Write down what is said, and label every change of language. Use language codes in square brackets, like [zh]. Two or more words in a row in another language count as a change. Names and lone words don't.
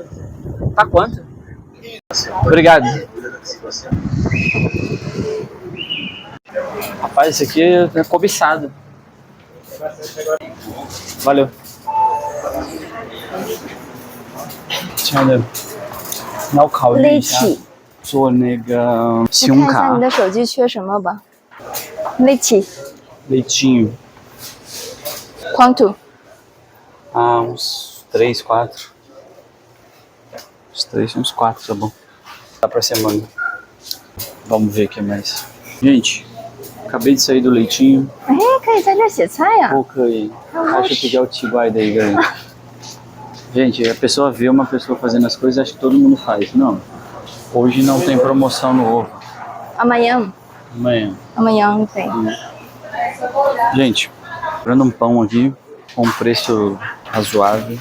[pt] Tá quanto? Obrigado. Rapaz, isso aqui é cobiçado. Valeu. Tchau. [zh] 要考虑一下做那个信用卡。你看一下你的手机缺什么吧。Leite. [pt] Leitinho. Quanto? Uns 3, 4. Uns 4, tá bom. Dá pra semana. Vamos ver o que mais. Gente, acabei de sair do leitinho. [zh] 哎，可以在这写菜呀。 Pô, 可以. [pt] Acho que é o Tiguai daí, galera. Gente, a pessoa vê uma pessoa fazendo as coisas e acha que todo mundo faz. Não. Hoje não tem promoção no ovo. Amanhã? Amanhã tem. Gente, comprando um pão aqui com um preço razoável.